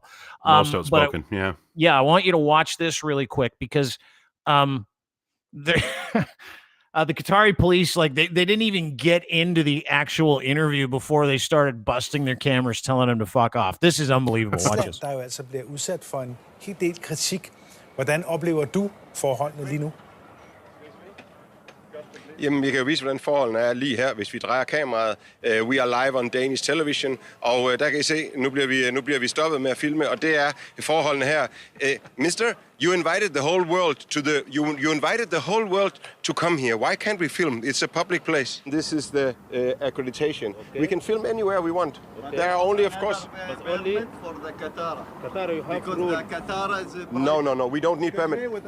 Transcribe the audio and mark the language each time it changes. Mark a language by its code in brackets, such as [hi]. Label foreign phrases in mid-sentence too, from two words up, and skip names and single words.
[en] Most outspoken, Yeah, I want you to watch this really quick because the Qatari police, like they didn't even get into the actual interview before they started busting their cameras, telling them to fuck off. This is unbelievable. Watch this. [da] Der jo altså bliver udsat for en helt del kritik. Hvordan oplever du forholdene lige nu? Jamen, vi kan jo vise, hvordan forholdene er lige her, hvis vi drejer kameraet. [en] We are live on Danish television, [da] og der kan I se, nu bliver vi stoppet med at filme, og det er forholdene her. [en] Mister, you invited the whole world to you invited the whole world to come here. Why can't we film? It's a public place. This is the accreditation. Okay. We can film anywhere we want. Okay. There are only, of course, only for the Qatar. Qatar, you have because the Qatar is no. We don't need permit.